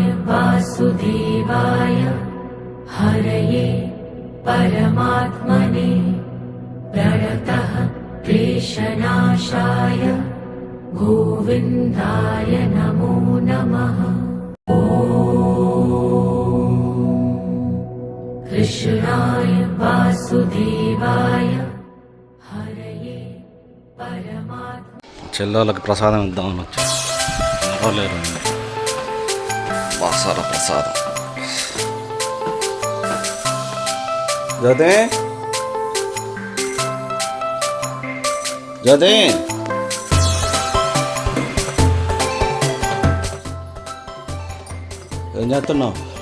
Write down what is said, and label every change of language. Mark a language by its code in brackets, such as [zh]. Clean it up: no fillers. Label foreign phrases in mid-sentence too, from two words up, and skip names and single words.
[sa] वासुदेवाय हरये परमात्मने प्रणतः क्लेशनाशाय गोविन्दाय नमो नमः। कृष्णाय वासुदेवाय हरये परमात्मने। [te] చెల్లెళ్ళకి ప్రసాదం ఇద్దామని వచ్చి ఎవరు బాసార ప్రసాదం. జ్యోతి జ్యోతి ఏం చేస్తున్నావు?